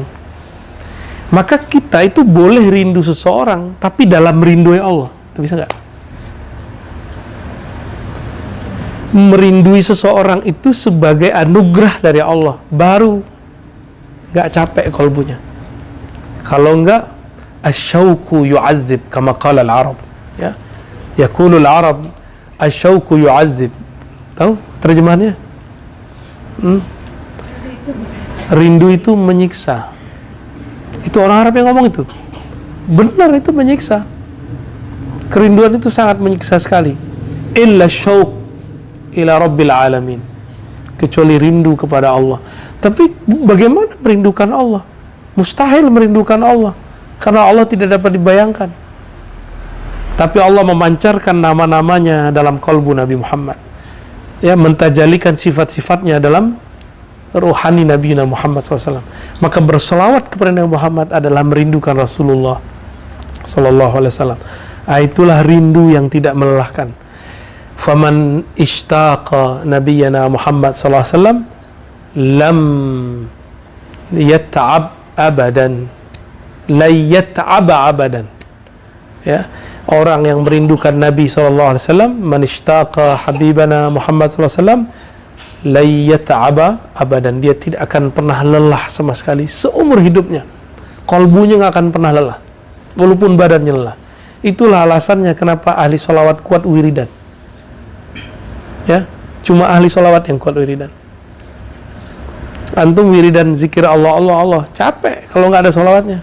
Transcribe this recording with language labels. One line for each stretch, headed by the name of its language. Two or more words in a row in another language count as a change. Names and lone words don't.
Indonesian: Maka kita itu boleh rindu seseorang tapi dalam merindui Allah. Itu bisa nggak? Merindui seseorang itu sebagai anugerah dari Allah, baru nggak capek kolbunya. Kalau enggak,
Arabic: الشوق يعذب كما قال العرب, ya. يقول العرب الشوق يعذب.
Indonesian: Tahu terjemahannya? Rindu itu menyiksa. Itu orang Arab yang ngomong itu. Benar, itu menyiksa. Kerinduan itu sangat menyiksa sekali.
Arabic: إلا شوق إلى رب العالمين.
Indonesian: Kecuali rindu kepada Allah. Tapi bagaimana merindukan Allah? Mustahil merindukan Allah, karena Allah tidak dapat dibayangkan. Tapi Allah memancarkan nama-namanya dalam kalbu Nabi Muhammad, ya, mentajalikan sifat-sifatnya dalam ruhani Nabi Muhammad SAW. Maka berselawat kepada Nabi Muhammad adalah merindukan Rasulullah SAW. Itulah rindu yang tidak melelahkan.
Arabic: فمن اشتاق نبينا محمد ﷺ لم يتعب أبدا لا يتعب أبدا,
Indonesian: ya. Orang yang merindukan Nabi SAW,
Arabic: من اشتاق حبيبنا محمد ﷺ لا يتعب أبدا,
Indonesian: dia tidak akan pernah lelah sama sekali seumur hidupnya. Kalbunya nggak akan pernah lelah walaupun badannya lelah. Itulah alasannya kenapa ahli sholawat kuat wiridan, ya. Cuma ahli sholawat yang kuat wiridan. Antum wiridan zikir Allah, Allah, Allah, capek kalau nggak ada sholawatnya.